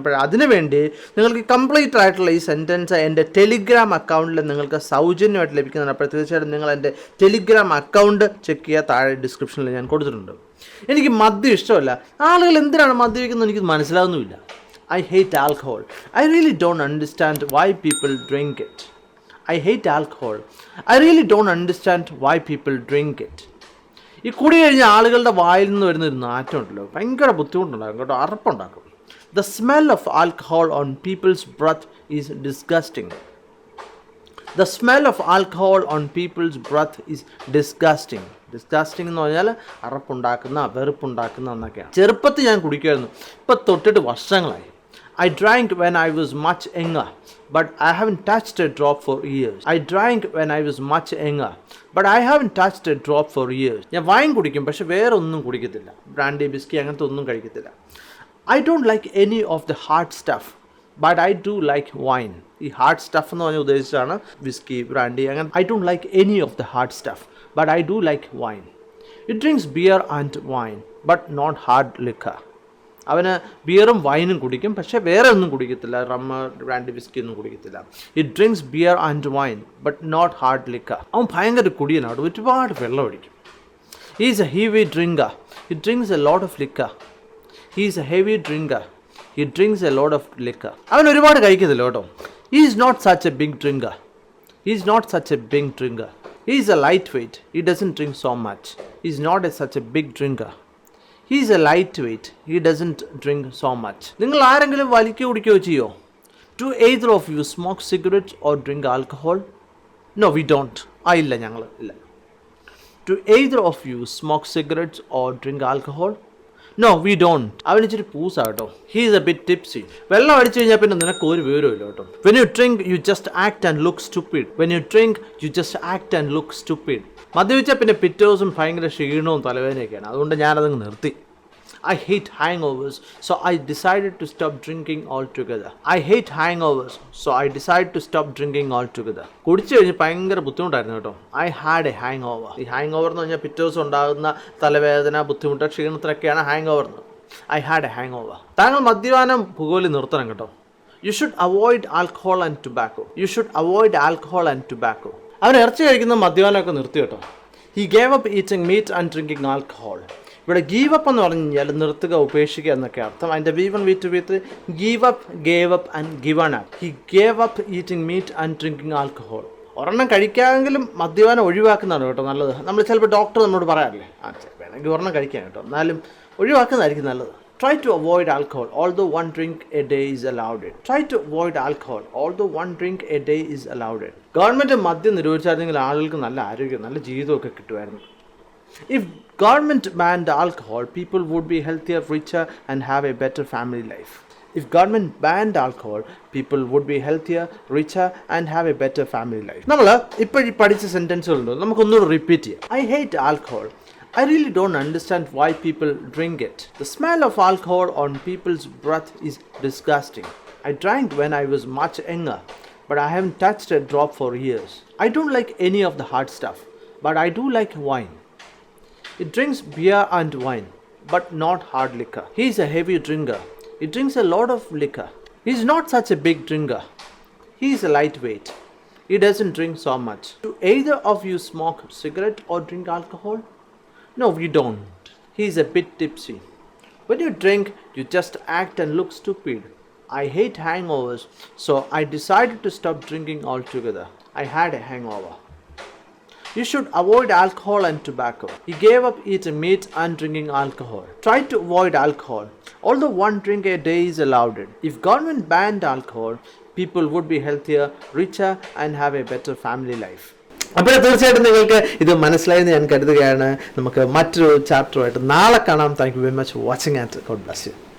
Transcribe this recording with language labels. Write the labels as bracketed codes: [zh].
[ml] അപ്പോൾ അതിനുവേണ്ടി നിങ്ങൾക്ക് കംപ്ലീറ്റ് ആയിട്ടുള്ള ഈ സെൻറ്റൻസ് എൻ്റെ ടെലിഗ്രാം അക്കൗണ്ടിൽ നിങ്ങൾക്ക് സൗജന്യമായിട്ട് ലഭിക്കുന്നതാണ്. അപ്പോൾ തീർച്ചയായിട്ടും നിങ്ങൾ എൻ്റെ ടെലിഗ്രാം അക്കൗണ്ട് ചെക്ക് ചെയ്യുക. താഴെ ഡിസ്ക്രിപ്ഷനിൽ ഞാൻ കൊടുത്തിട്ടുണ്ട്. എനിക്ക് മദ്യം ഇഷ്ടമല്ല. ആളുകൾ എന്തിനാണ് മദ്യപിക്കുന്നത് എനിക്ക് മനസ്സിലാവുന്നുമില്ല. [en] I hate alcohol. I really don't understand why people drink it. I hate alcohol. I really don't understand why people drink it. [ml] ഈ കുടി കഴിഞ്ഞ ആളുകളുടെ വായിൽ നിന്ന് വരുന്നൊരു നാറ്റമുണ്ടല്ലോ, ഭയങ്കര ബുദ്ധിമുട്ടുണ്ടാകും കേട്ടോ, അറപ്പുണ്ടാക്കും. [en] The smell of alcohol on people's breath is disgusting. The smell of alcohol on people's breath is disgusting. [ml] Disgusting എന്ന് പറഞ്ഞാൽ അറപ്പുണ്ടാക്കുന്ന, വെറുപ്പുണ്ടാക്കുന്ന എന്നൊക്കെയാണ്. ചെറുപ്പത്തിൽ ഞാൻ കുടിക്കുമായിരുന്നു, ഇപ്പം തൊട്ടിട്ട് വർഷങ്ങളായി. [en] I drank when I was much younger, but I haven't touched a drop for years. I drank when I was much younger, but I haven't touched a drop for years. [ml] ഞാൻ wine കുടിക്കും, പക്ഷെ വേറെ ഒന്നും കുടിക്കത്തില്ല. Brandy, ബിസ്കി അങ്ങനത്തെ ഒന്നും കഴിക്കത്തില്ല. [en] I don't like any of the hard stuff, but I do like wine. [ml] ഈ ഹാർഡ് സ്റ്റഫ് എന്ന് പറഞ്ഞാൽ ഉദ്ദേശിച്ചാണ് വിസ്കി, ബ്രാൻഡി അങ്ങനെ. [en] I don't like any of the hard stuff, but I do like wine. He drinks beer and wine, but not hard liquor. [ml] അവന് ബിയറും വൈനും കുടിക്കും, പക്ഷേ വേറെ ഒന്നും കുടിക്കത്തില്ല. റമ്മ, ബ്രാൻഡി, വിസ്കി ഒന്നും കുടിക്കത്തില്ല. [en] He drinks beer and wine but not hard liquor. [ml] അവൻ ഭയങ്കര കുടിയനാണ്, ഒരുപാട് വെള്ളം അടിക്കും. [en] He is a heavy drinker. He drinks a lot of liquor. He is a heavy drinker. He drinks a lot of liquor. [ml] അവൻ ഒരുപാട് കഴിക്കത്തില്ല കേട്ടോ. [en] He is not such a big drinker. He is not such a big drinker. He is a lightweight. He doesn't drink so much. He is not a such a big drinker. He is a lightweight. He doesn't drink so much. [ml] നിങ്ങൾ ആരെങ്കിലും വലിക്കുകയോ കുടിക്കുകയോ ചെയ്യോ? [en] Do either of you smoke cigarettes or drink alcohol? No, we don't. [ml] ഇല്ല, ഞങ്ങൾ ഇല്ല. [en] Do either of you smoke cigarettes or drink alcohol? No, we don't. [ml] അവൻ ഇച്ചിരി പൂസാ കേട്ടോ. [en] He is a bit tipsy. [ml] വെള്ളം അടിച്ചു കഴിഞ്ഞാൽ പിന്നെ നിനക്ക് ഒരു വിവരവും ഇല്ല കേട്ടോ. [en] When you drink, you just act and look stupid. When you drink, you just act and look stupid. [ml] മദ്യപിച്ചാൽ പിന്നെ പിറ്റേ ദിവസം ഭയങ്കര ക്ഷീണവും തലവേദനയൊക്കെയാണ്. അതുകൊണ്ട് ഞാനതങ്ങ് നിർത്തി. [en] I hate hangovers, so I decided to stop drinking altogether. I hate hangovers, so I decided to stop drinking altogether. [ml] കുടിച്ചു കഴിഞ്ഞ് ഭയങ്കര ബുദ്ധിമുട്ടായിരുന്നു കേട്ടോ. [en] I had a hangover. [ml] ഈ ഹാങ് ഓവർ എന്ന് പറഞ്ഞാൽ പിറ്റേ ദിവസം ഉണ്ടാകുന്ന തലവേദന, ബുദ്ധിമുട്ട്, ക്ഷീണത്തിനൊക്കെയാണ് ഹാങ് ഓവർ എന്ന്. [en] I had a hangover. [ml] താങ്കൾ മദ്യപാനം ഭൂഗോളി നിർത്തണം കേട്ടോ. [en] You should avoid alcohol and tobacco. You should avoid alcohol and tobacco. [ml] അവൻ ഇറച്ചി കഴിക്കുന്ന മദ്യപാനമൊക്കെ നിർത്തി കേട്ടോ. [en] He gave up eating meat and drinking alcohol. [ml] ഇവിടെ ഗീവ് അപ്പ് എന്ന് പറഞ്ഞു കഴിഞ്ഞാൽ നിർത്തുക, ഉപേക്ഷിക്കുക എന്നൊക്കെ അർത്ഥം. അതിൻ്റെ V1 V2 V3 [en] Give up, gave up and given up. He gave up eating meat and drinking alcohol. [ml] ഒരെണ്ണം കഴിക്കാമെങ്കിലും മദ്യപാനം ഒഴിവാക്കുന്നതാണ് കേട്ടോ നല്ലത്. നമ്മൾ ചിലപ്പോൾ ഡോക്ടർ നമ്മളോട് പറയാറില്ലേ, വേണമെങ്കിൽ ഒരെണ്ണം കഴിക്കാൻ കേട്ടോ, എന്നാലും ഒഴിവാക്കുന്നതായിരിക്കും നല്ലത്. [en] Try to avoid alcohol, although one drink a day is allowed. Try to avoid alcohol, although one drink a day is allowed. [ml] Government മദ്യം നിരോധിച്ചായിരുന്നെങ്കിൽ ആളുകൾക്ക് നല്ല ആരോഗ്യം, നല്ല ജീവിതമൊക്കെ കിട്ടുമായിരുന്നു. [en] If government banned alcohol, people would be healthier, richer and have a better family life. If government banned alcohol, people would be healthier, richer and have a better family life. [ml] നമ്മൾ ഇപ്പോൾ ഈ പഠിച്ച സെൻറ്റൻസുകളുണ്ട്, നമുക്കൊന്നുകൂടി റിപ്പീറ്റ് ചെയ്യാം. [en] I hate alcohol. I really don't understand why people drink it. The smell of alcohol on people's breath is disgusting. I drank when I was much younger, but I haven't touched a drop for years. I don't like any of the hard stuff, but I do like wine. He drinks beer and wine, but not hard liquor. He is a heavy drinker. He drinks a lot of liquor. He is not such a big drinker. He is a lightweight. He doesn't drink so much. Do either of you smoke cigarette or drink alcohol? No, we don't. He is a bit tipsy. When you drink, you just act and look stupid. I hate hangovers, so I decided to stop drinking altogether. I had a hangover. You should avoid alcohol and tobacco. He gave up eating meat and drinking alcohol. Try to avoid alcohol, although one drink a day is allowed. If government banned alcohol, people would be healthier, richer and have a better family life. [ml] അപ്പോൾ തീർച്ചയായിട്ടും നിങ്ങൾക്ക് ഇത് മനസ്സിലായെന്ന് ഞാൻ കരുതുകയാണ്. നമുക്ക് മറ്റൊരു ചാപ്റ്ററുമായിട്ട് നാളെ കാണാം. [en] Thank you very much for watching and God bless you.